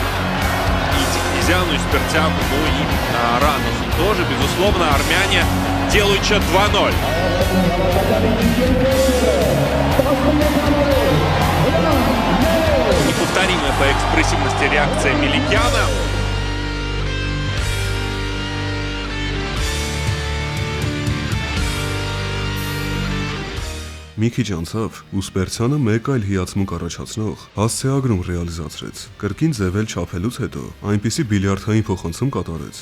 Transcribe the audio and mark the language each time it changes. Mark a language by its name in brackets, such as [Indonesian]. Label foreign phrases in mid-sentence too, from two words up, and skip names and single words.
[Russian] И Тикнезяну, и Спиртяну, ну и Раносу тоже. Безусловно, армяне делают счет 2-0. Неповторимая по экспрессивности реакция Меликяна. [Armenian] Մի քիչ անցավ, ու Սպերցյանը մեկ այլ հիացմունք առաջացնող հասցեագրում ռեալիզացրեց։ Կրկին ձևել չափելուց հետո այնպիսի բիլիարդային փոխանցում կատարեց,